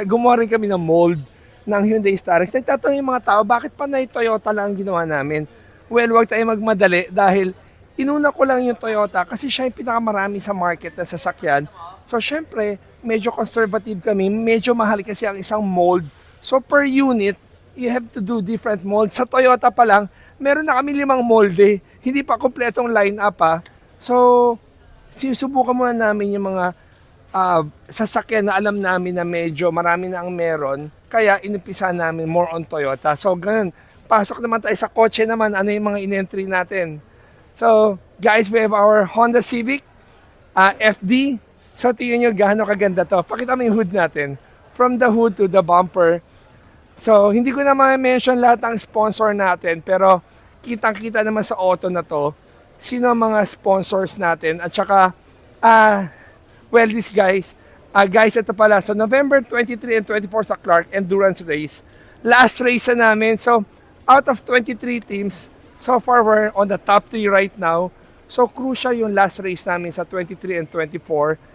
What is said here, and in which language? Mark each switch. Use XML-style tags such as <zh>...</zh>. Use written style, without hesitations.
<tl>Gumawa rin kami ng mold ng Hyundai Starex. Nagtatanong yung mga tao, bakit panay Toyota lang ang ginawa namin? Well, huwag tayo magmadali dahil inuna ko lang yung Toyota kasi siya yung pinakamarami sa market na sasakyan. So, syempre, medyo conservative kami. Medyo mahal kasi ang isang mold.</tl> <en>So, per unit, you have to do different molds.</en> <tl>Sa Toyota pa lang, meron na kami 5 molde. Hindi pa kompletong line-up ha. So, sinusubukan muna namin yung mga sasakyan na alam namin na medyo marami na ang meron. Kaya, inumpisa namin more on Toyota. So, ganun. Pasok naman tayo sa kotse naman. Ano yung mga in-entry natin?</tl> <en>So, guys, we have our Honda Civic FD.</en> <tl>So, tingnan nyo gaano kaganda to. Pakita mo yung hood natin.</tl> <en>From the hood to the bumper.</en> <tl>So, hindi ko na ma-mention lahat ng sponsor natin. Pero, kitang-kita naman sa auto na to. Sino ang mga sponsors natin. At saka, well, these guys. Guys, ito pala.</tl> <en>So, November 23 and 24 sa Clark Endurance Race.</en> <tl>Last race na namin.</tl> <en>So, out of 23 teams, so far we're on the top 3 right now.</en> <tl>So, crucial yung last race namin sa 23 and 24.</tl>